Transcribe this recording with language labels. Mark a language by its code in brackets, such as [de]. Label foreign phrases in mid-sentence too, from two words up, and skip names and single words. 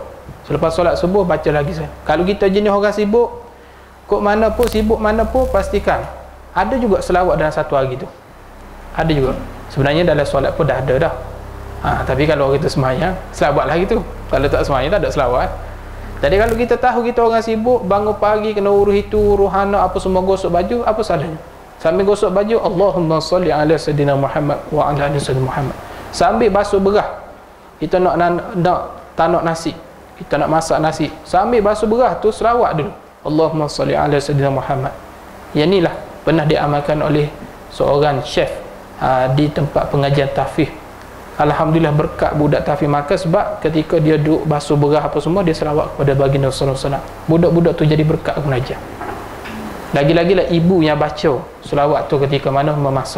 [ms] Selepas solat subuh baca lagi saya. Kalau kita jenis orang sibuk, kok mana pun sibuk mana pun, pastikan ada juga selawat dalam satu hari tu. Ada juga. Sebenarnya dalam solat pun dah ada dah. Tapi kalau kita semayang, selawat lagi tu. Kalau tak semayang tak ada selawat. Jadi kalau kita tahu kita orang sibuk, bangun pagi kena urus itu, urus anak apa semua, gosok baju, apa salahnya? Sambil gosok baju, [ar] اللهم صل على سيدنا محمد وعلى آل سيدنا محمد. [ms] Sambil basuh berah, kita nak tanak nasi, kita nak masak nasi, sambil basuh berah tu selawat dulu, [ar] اللهم صل على سيدنا محمد. [ms] Yang inilah pernah diamalkan oleh seorang chef di tempat pengajian tahfiz. Alhamdulillah berkat budak tahfiz maka, sebab ketika dia duduk basuh berah apa semua, dia selawat kepada baginda Rasulullah SAW. Budak-budak tu jadi berkat pengajian. Lagi-lagi lah ibu yang baca selawat tu ketika mana memasak.